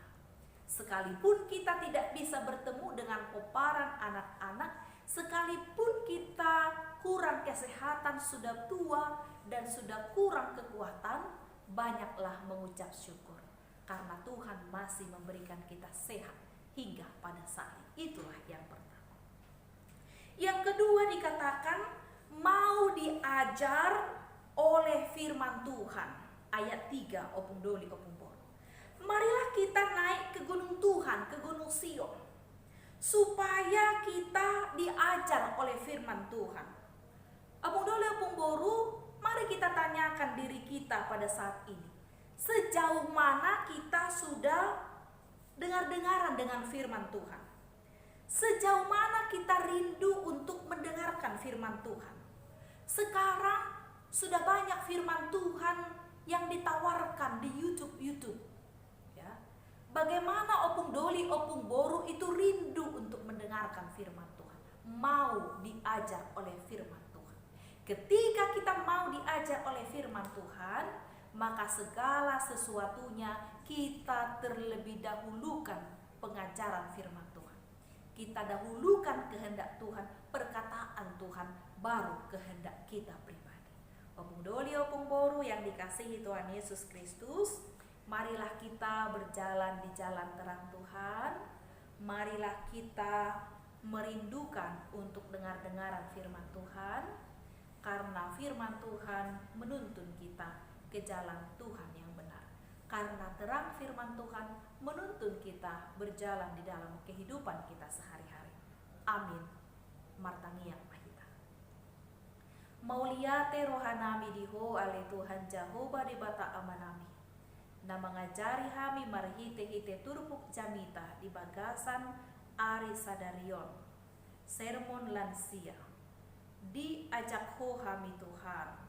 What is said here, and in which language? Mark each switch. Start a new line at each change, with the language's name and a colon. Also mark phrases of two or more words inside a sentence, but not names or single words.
Indonesian: Sekalipun kita tidak bisa bertemu dengan poparan anak-anak, sekalipun kita kurang kesehatan, sudah tua dan sudah kurang kekuatan, banyaklah mengucap syukur karena Tuhan masih memberikan kita sehat hingga pada saat ini. Itulah yang pertama. Yang kedua dikatakan mau diajar oleh firman Tuhan. Ayat 3
Batak Toba: opung doli opung boru.
Indonesian: Marilah kita naik ke gunung Tuhan, ke gunung Sion, supaya kita diajar oleh firman Tuhan.
Batak Toba: Opung doli opung boru,
Indonesian: mari kita tanyakan diri kita pada saat ini. Sejauh mana kita sudah dengar-dengaran dengan firman Tuhan? Sejauh mana kita rindu untuk mendengarkan firman Tuhan? Sekarang sudah banyak firman Tuhan yang ditawarkan di YouTube, ya. Bagaimana
Batak Toba: opung doli opung boru
Indonesian: itu rindu untuk mendengarkan firman Tuhan, mau diajar oleh firman Tuhan. Ketika kita mau diajar oleh firman Tuhan, maka segala sesuatunya kita terlebih dahulukan pengajaran firman Tuhan. Kita dahulukan kehendak Tuhan, perkataan Tuhan, baru kehendak kita pribadi.
Batak Toba: Opung doli opung boru
Indonesian: yang dikasihi Tuhan Yesus Kristus, marilah kita berjalan di jalan terang Tuhan. Marilah kita merindukan untuk dengar-dengaran firman Tuhan, karena firman Tuhan menuntun kita ke jalan Tuhan yang benar. Karena terang firman Tuhan menuntun kita berjalan di dalam kehidupan kita sehari-hari. Amin.
Batak Toba: Martangiang mahita. Mauliate rohanami diho ale Tuhan Jehovah di bata amanami. Na mengajari hami marhite-hite turpuk jamita di bagasan ari sadarion.
Indonesian: Sermon lansia.
Batak Toba: Diajak ho hami Tuhan.